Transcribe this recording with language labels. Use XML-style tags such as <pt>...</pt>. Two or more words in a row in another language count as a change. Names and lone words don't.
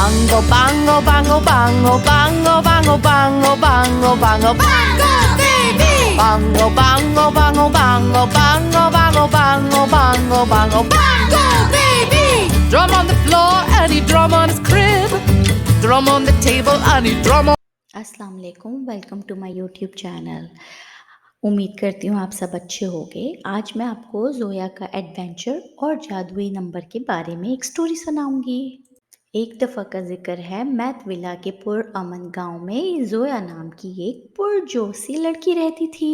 <en>Bango, bango, bango, bango, bango, bango, bango, bango, bango, bango, baby! Bango, bango, bango, bango, bango, bango, bango, bango, bango, bango, baby! Drum on the floor and he drum on his crib. Drum on the table and he drum on.</en> <ar>السلام عليكم,</ar> <en>welcome to my YouTube channel.</en> <ur>امید کرتی ہوں آپ سب اچھے ہوں گے. آج میں آپ کو زویا کا ایڈونچر اور جادوئی نمبر کے بارے میں ایک سٹوری سناؤں گی. ایک دفعہ کا ذکر ہے میتھ ولا کے پرامن گاؤں میں زویا نام کی ایک پرجوشی لڑکی رہتی تھی.</ur>